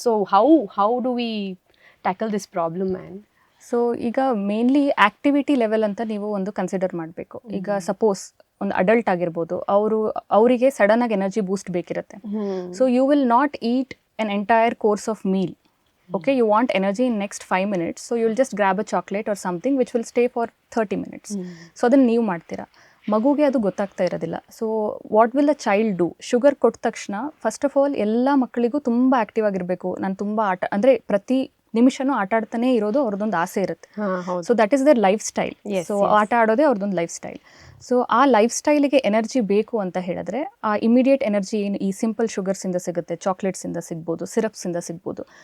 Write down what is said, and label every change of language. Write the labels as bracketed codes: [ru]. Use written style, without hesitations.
[en] So how do we tackle this problem man? [kn] So ಈಗ mainly activity level ಅಂತ ನೀವು ಒಂದು ಕನ್ಸಿಡರ್ ಮಾಡಬೇಕು. ಈಗ ಸಪೋಸ್ ಒಂದು ಅಡಲ್ಟ್ ಆಗಿರ್ಬೋದು, ಅವರಿಗೆ ಸಡನ್ನಾಗಿ energy boost ಬೇಕಿರುತ್ತೆ. [en] So you will not eat an entire course of meal. Okay, you want energy in next 5 minutes, so you'll just grab a chocolate or something which will stay for 30 minutes. [kn] So ಅದನ್ನು ನೀವು ಮಾಡ್ತೀರಾ, ಮಗುಗೆ ಅದು ಗೊತ್ತಾಗ್ತಾ ಇರೋದಿಲ್ಲ. [en] So what will a child do? [kn] Sugar ಕೊಟ್ಟ ತಕ್ಷಣ first of all ಎಲ್ಲ ಮಕ್ಕಳಿಗೂ ತುಂಬ ಆ್ಯಕ್ಟಿವ್ ಆಗಿರಬೇಕು. ನಾನು ತುಂಬ ಪ್ರತಿ ನಿಮಿಷನೂ ಆಟ ಆಡ್ತಾನೆ ಇರೋದು ಅವ್ರದ್ದೊಂದು ಆಸೆ ಇರುತ್ತೆ. [en] So that is their lifestyle. [kn] So ಆಟ ಆಡೋದೇ ಅವ್ರದ್ದೊಂದು ಲೈಫ್ ಸ್ಟೈಲ್. ಸೊ ಆ ಲೈಫ್ ಸ್ಟೈಲಿಗೆ ಎನರ್ಜಿ ಬೇಕು ಅಂತ ಹೇಳಿದ್ರೆ ಆ ಇಮಿಡಿಯೇಟ್ ಎನರ್ಜಿ ಏನು ಈ ಸಿಂಪಲ್ ಶುಗರ್ಸಿಂದ ಸಿಗುತ್ತೆ, ಚಾಕ್ಲೇಟ್ಸಿಂದ ಸಿಗ್ಬೋದು, ಸಿರಪ್ಸಿಂದ ಸಿಗ್ಬೋದು.